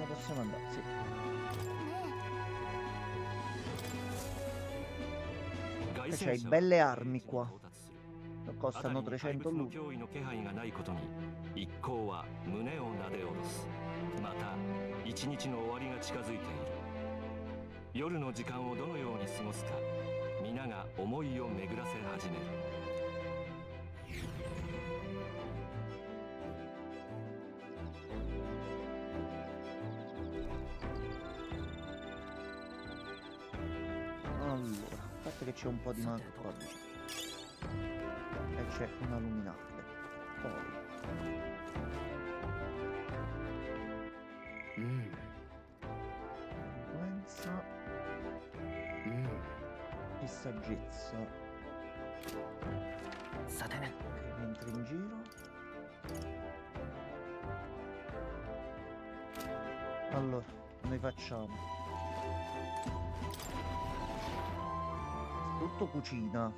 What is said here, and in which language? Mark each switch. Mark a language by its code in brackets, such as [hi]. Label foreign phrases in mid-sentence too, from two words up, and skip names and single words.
[it] possiamo andare, sì. [ja] 凱 [it] E [ja] 旋 [it] c'hai [ja] 者は [it] belle [ja] 聖 [it] armi [ja] 地に [it] qua. [ja] 到達する [it] Costano [ja] 辺りに怪 [it] 300 [ja] 物の [it] lui. [ja] 脅威の気配がないことに一行は胸をなで下ろす。また一日の終わりが近づいている。夜の時間をどのように過ごすか皆が思いを巡らせ始める。 [it] Allora, aspetta che c'è un po' di manca qua vicino. E c'è una luminante. Poi. [ja] うん [it] Influenza [ja] うん [it] e saggezza. [ja] さて [it] Ok, mentre in giro. Allora, noi facciamo. Tutto cucina.